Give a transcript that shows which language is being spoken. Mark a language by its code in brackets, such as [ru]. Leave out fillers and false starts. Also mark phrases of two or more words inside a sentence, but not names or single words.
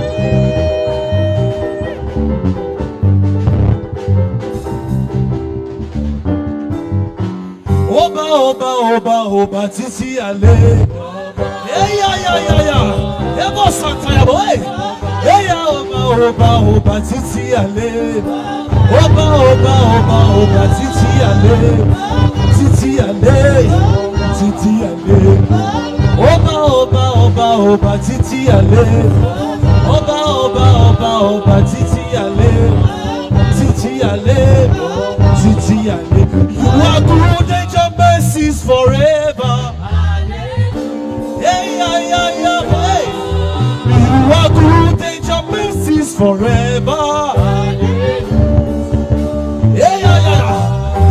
[yo] Oba, oba, oba, oba, titi ale. Hey, ya, ya, ya, ya. Ebo santa ya boy. Hey, ya, oba, oba, oba, titi ale. Oba, oba, oba, oba, titi ale. Titi ale. Titi ale. Oba, oba, oba, oba, titi ale. Oba, oba, Oba Titi Ale, Titi Ale, Titi Ale. [en] You are good and your mercies forever. Hey, hey, hey, hey. You are good and your mercies forever. Yeah, yeah, yeah.